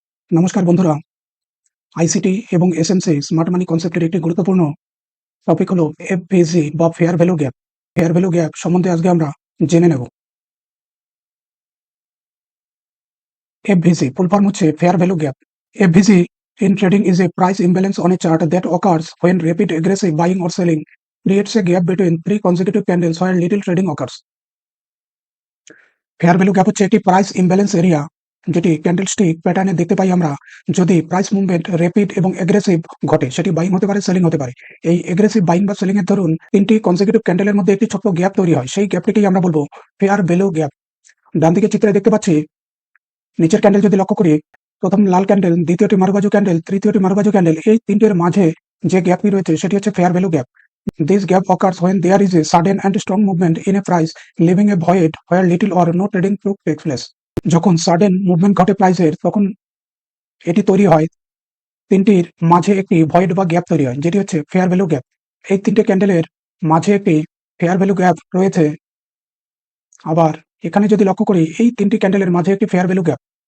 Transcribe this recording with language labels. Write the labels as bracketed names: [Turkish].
[Bangla] নমস্কার বন্ধুরা, আইসিটি এবং এসএমসি স্মার্ট মানি কনসেপ্টের একটি গুরুত্বপূর্ণ টপিক হলো এফভিজি বা fair value gap. Fair value gap সম্বন্ধে আজকে আমরা জেনে নেব। এফভিজি ফুল ফর্ম হচ্ছে fair value gap. [English] FVG in trading is a price imbalance on a chart that occurs when rapid aggressive buying or selling creates a gap between three consecutive candles while little trading occurs. [Bangla] Fair value gap হচ্ছে একটি price imbalance area যেটি candlestick প্যাটার্নে দেখতে পাই আমরা যদি price movement rapid এবং aggressive ঘটে, সেটি বাইং হতে পারে, সেলিং হতে পারে। এই এগ্রেসিভ বাইং বা সেলিং এর ধরুন তিনটি কনসেকিউটিভ ক্যান্ডেলের মধ্যে একটি ছোট্ট গ্যাপ তৈরি হয়, সেই গ্যাপটিকেই আমরা বলবো ফেয়ার ভ্যালু গ্যাপ। ডান দিকে চিত্রে দেখতে পাচ্ছি নিচের ক্যান্ডেল যদি লক্ষ্য করি, প্রথম লাল ক্যান্ডেল, দ্বিতীয়টি মারুবাজু ক্যান্ডেল, তৃতীয়টি মারুবাজু ক্যান্ডেল, এই তিনটের মাঝে যে গ্যাপটি রয়েছে সেটি হচ্ছে fair value gap. [English] This gap occurs when there is a sudden and strong movement in a price, leaving a void where little or no trading takes place. [Bangla] যখন সাডেন মুভমেন্ট ঘটে প্রাইসের, তখন এটি তৈরি হয় তিনটির মাঝে একটি ভয়েড বা গ্যাপ তৈরি হয়, যেটি হচ্ছে ফেয়ার ভ্যালু গ্যাপ। এই তিনটে ক্যান্ডেলের মাঝে একটি ফেয়ার ভ্যালু গ্যাপ রয়েছে। আবার এখানে যদি লক্ষ্য করি, এই তিনটি ক্যান্ডেলের মাঝে একটি ফেয়ার ভ্যালু গ্যাপ।